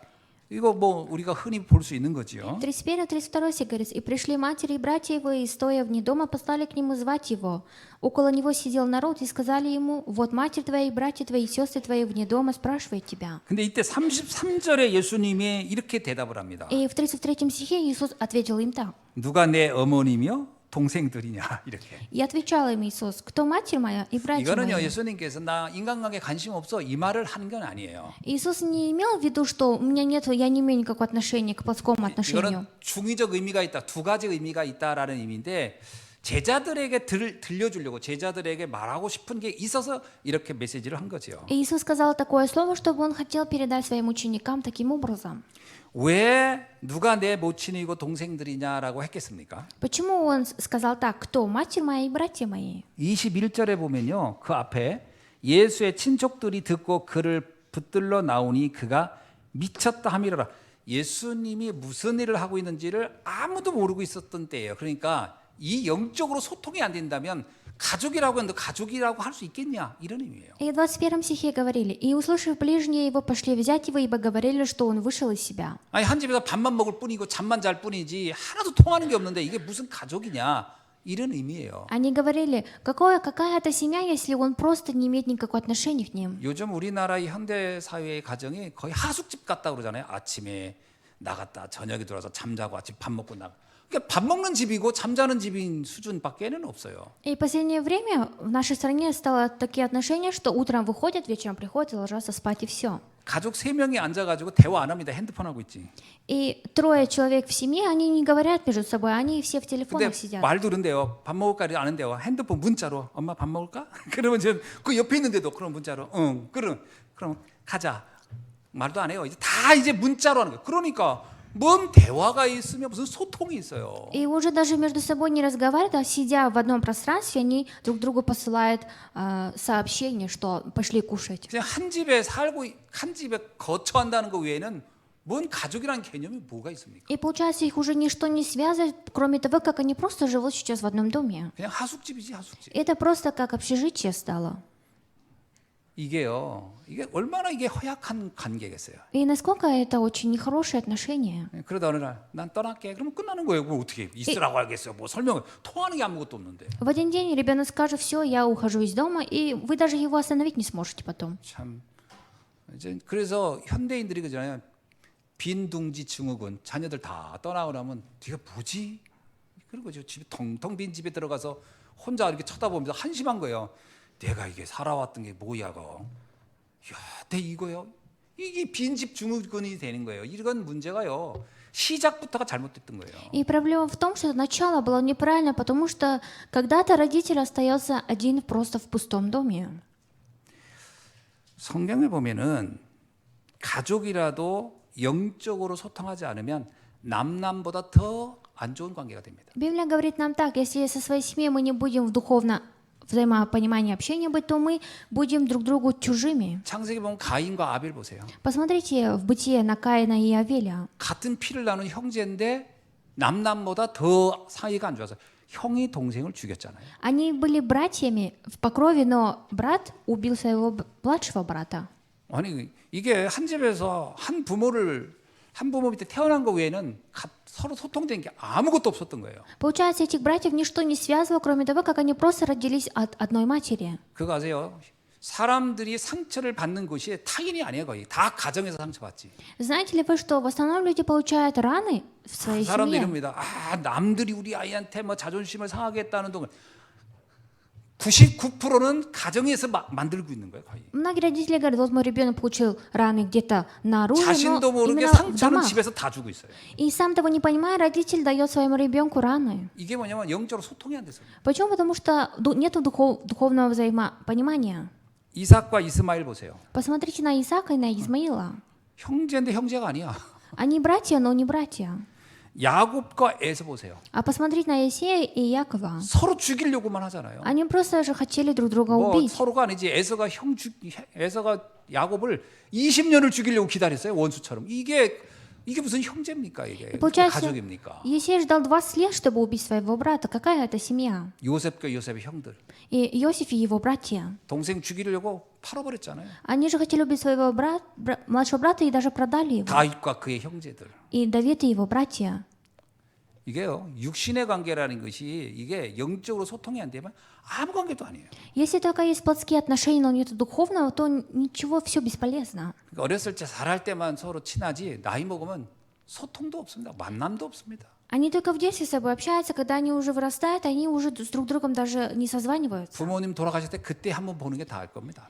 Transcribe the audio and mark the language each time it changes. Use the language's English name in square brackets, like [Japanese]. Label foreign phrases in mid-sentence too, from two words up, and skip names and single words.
[Korean] 이거 뭐 우리가 흔히 볼 수 있는 거지요. [Russian] 31-32 стих говорится, «И пришли матери и братья его, и, стоя вне дома, послали к нему звать его. Около него сидел народ, и сказали ему, вот матерь твоя, и братья твои, и сестры твои вне дома спрашивают тебя». [Korean] 근데 이때 33절에 예수님이 이렇게 대답을 합니다. [Russian] И в 33 стихе Иисус ответил им так. [Korean] 누가 내 어머니며 동생들이냐 이렇게. [Russian] И отвечал им Иисус, кто матерь моя и братья [Korean] 이거는요 [Russian] мои. [Korean] 예수님께서 나 인간관계 관심 없어 이 말을 하는 건 아니에요. [Russian] Иисус не имел в виду, что у меня нет, я не имею никакого отношения к плотскому отношению. [Korean] 이거는 중의적 의미가 있다, 두 가지 의미가 있다라는 의미인데 제자들에게 들려주려고 제자들에게 말하고 싶은 게 있어서 이렇게 메시지를 한 거죠. [Russian] И Иисус сказал такое слово, чтобы он хотел передать своим ученикам таким образом. [Korean] 왜 누가 내 모친이고 동생들이냐라고 했겠습니까? [Russian] Почему он сказал так, кто матерь моя и братья мои? [Korean] 21절에 보면요. 그 앞에 예수의 친족들이 듣고 그를 붙들러 나오니 그가 미쳤다 함이라. 예수님이 무슨 일을 하고 있는지를 아무도 모르고 있었던 때예요. 그러니까 이 영적으로 소통이 안 된다면 가족이라고 했는데 가족이라고 할 수 있겠냐 이런 의미예요. [Russian] И в 21 стихе говорили, «И, услышав ближние его, пошли взять его, ибо говорили, что он вышел из себя». [Korean] 아니 한 집에서 밥만 먹을 뿐이고 잠만 잘 뿐이지 하나도 통하는 게 없는데 이게 무슨 가족이냐 이런 의미예요. [Russian] Они говорили, какая это семья, если он просто не имеет никакого отношения к ним? [Korean] 요즘 우리나라의 현대 사회의 가정이 거의 하숙집 같다 그러잖아요. 아침에 나갔다 저녁에 들어와서 잠자고 아침 밥 먹고 나가. 그러니까 밥 먹는 집이고 잠자는 집인 수준밖에는 없어요. [Russian] И в последнее время в нашей стране стало такие отношения, что утром выходят, вечером приходят и ложатся спать, и все. [Korean] 가족 3명이 앉아가지고 대화 안 합니다. 핸드폰 하고 있지. [Russian] И 3 человек в семье, они не говорят между собой, они все в [Korean] 근데 [Russian] телефонах сидят. [Korean] 말도 그런데요. 밥 먹을까 아는데요. 핸드폰 문자로 엄마 밥 먹을까? 그러면 그 옆에 있는데도 그럼 문자로 그럼 가자. 말도 안 해요. 이제 문자로 하는 거예요. 그러니까 뭔 대화가 있으면 무슨 소통이 있어요. [Russian] И уже даже между собой не разговаривают, а сидя в одном пространстве, они друг другу посылают сообщение, что пошли кушать. [Korean] 그냥 한 집에 살고 한 집에 거처한다는 것 외에는 뭔 가족이라는 개념이 뭐가 있습니까? [Russian] И получается, их уже ничто не связывает, кроме того, как они просто живут сейчас в одном доме. [Korean] 그냥 하숙집이지 하숙집. [Russian] Это просто как общежитие стало. [Korean] 이게 얼마나 이게 허약한 관계겠어요. [Russian] И насколько это очень нехорошие отношения. [Korean] 그러다 어느 날 난 떠날게. 그러면 끝나는 거예요. 뭐 어떻게 있으라고 알겠어요. 뭐 설명을 통하는 게 아무것도 없는데. [Russian] В один день ребенок скажет, все, я ухожу из дома, и вы даже его остановить не сможете потом. [Korean] 참 이제 그래서 현대인들이 그잖아요. 빈둥지 증후군 자녀들 다 떠나고 나면 네가 뭐지? 그리고 집에 텅텅 빈 집에 들어가서 혼자 이렇게 쳐다보면서 한심한 거예요. 내가 이게 살아왔던 게 뭐야고 네, 이거요. 이게 빈집 증후군이 되는 거예요. 이건 문제가요. 시작부터가 잘못됐던 거예요. [Russian] И проблема в том, что начало было неправильно, потому что когда-то родитель остается один просто в пустом доме. [Korean] 성경에 보면은 가족이라도 영적으로 소통하지 않으면 남남보다 더 안 좋은 관계가 됩니다. [Russian] Библия говорит нам так, если со своей семьей мы не будем в духовно взаимопонимании общения быть, то мы будем друг другу чужими. [Korean] 창세기 보면 가인과 아벨 보세요. [Russian] Посмотрите в Бытие на Каина и Авеля. [Korean] 같은 피를 나눈 형제인데 남남보다 더 사이가 안 좋아서 형이 동생을 죽였잖아요. [Russian] Они были братьями по крови, но брат убил своего младшего брата. [Korean] 아니 이게 한 집에서 한 부모 밑에 태어난 거 외에는 서로 소통된 게 아무것도 없었던 거예요. [Russian] Получается, этих братьев ничто не связывало, кроме того, как они просто родились от одной матери. [Korean] 그거 아세요? 사람들이 상처를 받는 곳이 타인이 아니에요. 거의 다 가정에서 상처받지. [Russian] Знаете ли вы, что в основном люди получают раны в своей [Korean] 사람들이 [Russian] семье? [Korean] 이럽니다. 남들이 우리 아이한테 뭐 자존심을 상하게 했다는 동안 99%는 가정에서 만들고 있는 거예요. 거의. [Russian] Многие родители говорят, вот мой ребенок получил раны где-то наружу, но [Korean] 자신도 모르게 [Russian] именно в [Korean] 상처는 [Russian] домах. [Korean] 집에서 다 주고 있어요. [Russian] И сам того не понимая, родитель дает своему ребенку раны. [Korean] 이게 뭐냐면 영적으로 소통이 안 돼서. [Russian] Почему? Потому что нет духовного взаимопонимания. [Korean] 이삭과 이스마엘 보세요. [Russian] Посмотрите на Исаака и на Измаила. [Korean] 형제인데 형제가 아니야. [Russian] Они братья, но не братья. [Korean] 야곱과 에서 보세요. [Russian] А посмотрите на Иисея и Якова. [Korean] 서로 죽이려고만 하잖아요. [Russian] Они просто же хотели друг друга [Korean] 뭐 [Russian] убить. [Korean] 서로가 아니지. 에서가 야곱을 20년을 죽이려고 기다렸어요. 원수처럼. 이게 무슨 형제입니까? 이게 [Russian] получается, [Korean] 가족입니까? [Russian] Иисей ждал 20 лет, чтобы убить своего брата. Какая это семья? [Korean] 요셉과 요셉의 형들. [Russian] И Иосиф и его братья. [Korean] 동생 죽이려고 팔아버렸잖아요. [Russian] Они же хотели убить своего младшего брата и даже продали его. [Korean] 다윗과 그의 형제들. [Russian] И Давид и его братья. [Korean] 이게요. 육신의 관계라는 것이 이게 영적으로 소통이 안 되면 아무 관계도 아니에요. [Russian] Если только есть плотские отношения, но нет духовного, то ничего, все бесполезно. [Korean] 그러니까 어렸을 때 잘할 때만 서로 친하지 나이 먹으면 소통도 없습니다. 만남도 없습니다. [Russian] Они только в детстве с собой общаются, когда они уже вырастают, они уже с друг другом даже не созваниваются. [Korean] 부모님 돌아가실 때 그때 한번 보는 게 다일 겁니다.